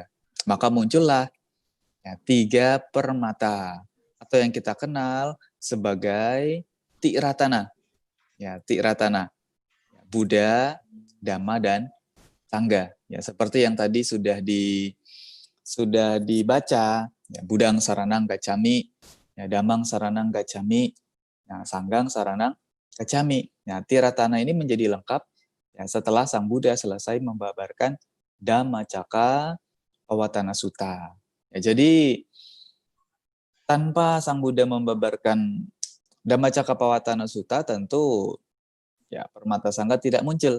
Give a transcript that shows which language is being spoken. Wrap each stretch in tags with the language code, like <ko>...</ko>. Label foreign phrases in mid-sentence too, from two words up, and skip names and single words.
<id>Maka muncullah ya, 3 permata atau yang kita kenal sebagai Tiratana. Ya, Tiratana. Buddha, Dhamma, dan Sangga. Ya, seperti yang tadi sudah dibaca, ya,</id> <pi>Budang Saranang Gacchami, ya, Dhammang Saranang Gacchami, ya, Sanggang Saranang Gacchami.</pi> <id>Nah, Tiratana ini menjadi lengkap ya, setelah Sang Buddha selesai membabarkan Dhammacakka Pawatana Sutta. Ya, jadi tanpa Sang Buddha membabarkan Dhammacakka Pawatana Sutta, tentu ya permata sangga tidak muncul.</id>